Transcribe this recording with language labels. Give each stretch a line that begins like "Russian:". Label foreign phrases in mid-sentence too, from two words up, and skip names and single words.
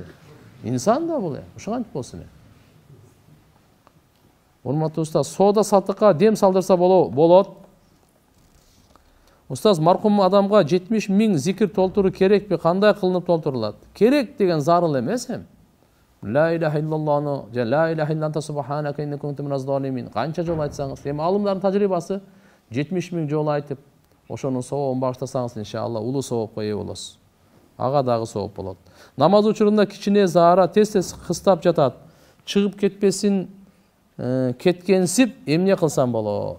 Kyrgyz: Инсан да бул. Ошо кантип болсун? Урматтуу устаз, соода саттыкка дем салдырса болот. Устаз, маркум адамга 70 000 зикир толтуруу керекпи? Кандай кылынып толтурулат? Керек деген зарыл эмес эми.
Arabic: لا إله إلا الله، لا إله إلا أنت سبحانك إني كنت من الظالمين.
Kyrgyz: Канча жол айтсаңыз, эми алымдардын тажрыйбасы 70 000 жол айтып, ошонун сообун багыштасаңыз, иншалла улуу соопко ээ болосуз. Ага дагы сооп болот. Намаз учурунда кичине заара тез кыстап жатат. Чыгып кетпесин кеткенсип эмне кылсам болот?